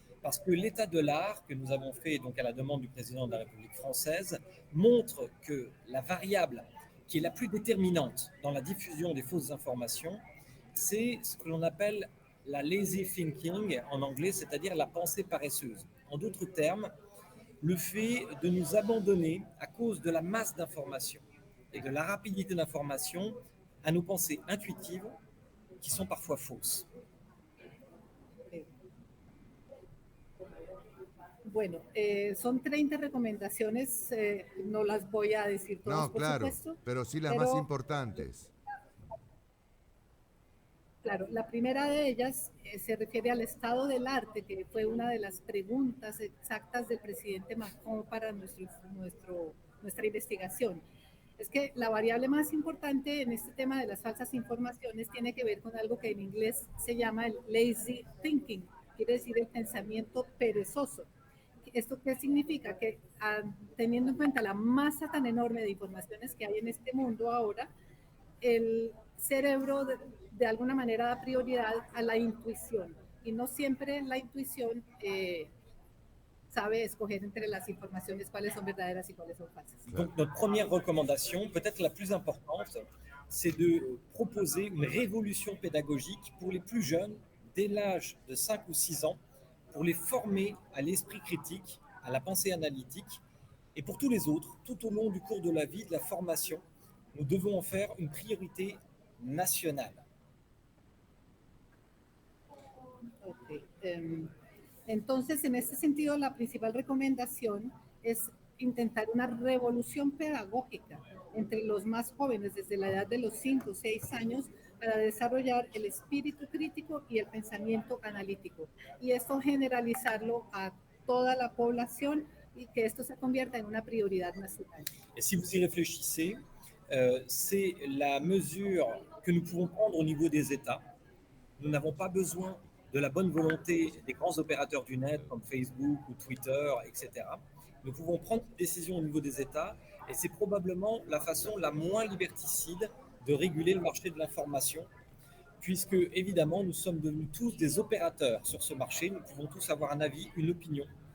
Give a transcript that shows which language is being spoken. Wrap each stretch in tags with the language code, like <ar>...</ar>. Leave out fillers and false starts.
<fr>Parce que l'état de l'art que nous avons fait donc à la demande du président de la République française montre que la variable qui est la plus déterminante dans la diffusion des fausses informations, c'est ce que l'on appelle la lazy thinking en anglais, c'est-à-dire la pensée paresseuse. En d'autres termes, le fait de nous abandonner à cause de la masse d'informations et de la rapidité d'information à nos pensées intuitives qui sont parfois fausses.</fr> <es>Bueno, son 30 recomendaciones, no las voy a decir todas, No, claro, por supuesto. pero sí las más importantes. Claro, la primera de ellas se refiere al estado del arte, que fue una de las preguntas exactas del presidente Macron para nuestra investigación. Es que la variable más importante en este tema de las falsas informaciones tiene que ver con algo que en inglés se llama el lazy thinking, quiere decir el pensamiento perezoso. ¿Esto qué significa? Que teniendo en cuenta la masa tan enorme de informaciones que hay en este mundo ahora, el cerebro de alguna manera da prioridad a la intuición y no siempre la intuición sabe escoger entre las informaciones cuáles son verdaderas y cuáles son falsas.</es> <fr>Donc notre première recommandation, peut-être la plus importante, c'est de proposer une révolution pédagogique pour les plus jeunes dès l'âge de 5 ou 6 ans, pour les former à l'esprit critique, à la pensée analytique, et pour tous les autres, tout au long du cours de la vie, de la formation, nous devons en faire une priorité nacional. Okay.</fr> <es>Entonces, en este sentido, la principal recomendación es intentar una revolución pedagógica entre los más jóvenes, desde la edad de los 5 o 6 años, para desarrollar el espíritu crítico y el pensamiento analítico. Y esto generalizarlo a toda la población y que esto se convierta en una prioridad nacional.</es> <fr>Et si vous y réfléchissez, c'est la mesure que nous pouvons prendre au niveau des États. Nous n'avons pas besoin de la bonne volonté des grands opérateurs du net comme Facebook ou Twitter, etc. Nous pouvons prendre des décisions au niveau des États et c'est probablement la façon la moins liberticide de réguler le marché de l'information, puisque évidemment nous sommes devenus tous des opérateurs sur ce marché, nous pouvons tous avoir un avis, une opinion.</fr>